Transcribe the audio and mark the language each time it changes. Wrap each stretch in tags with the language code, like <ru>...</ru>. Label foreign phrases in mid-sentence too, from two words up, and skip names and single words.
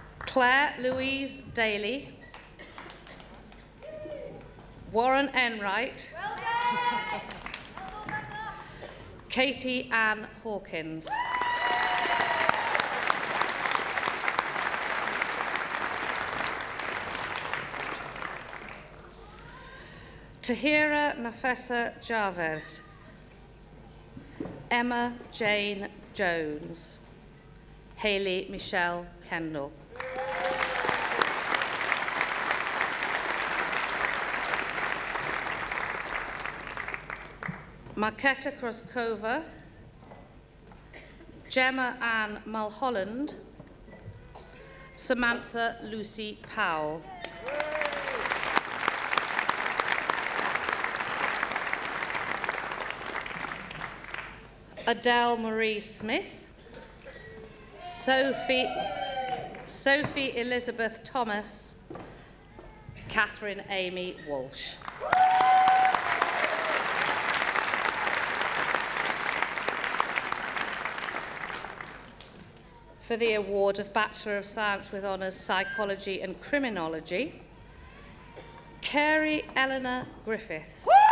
<en>Claire Louise Daly, Warren Enright, Katie Ann Hawkins. Tahira Nafessa Javed, Emma Jane Jones, Hayley Michelle Kendall. Marketa Kroskova, Gemma Ann Mulholland, Samantha Lucy Powell. Adele Marie Smith, Sophie Elizabeth Thomas, Catherine Amy Walsh. For the award of Bachelor of Science with Honours Psychology and Criminology, Carey Eleanor Griffiths,</en>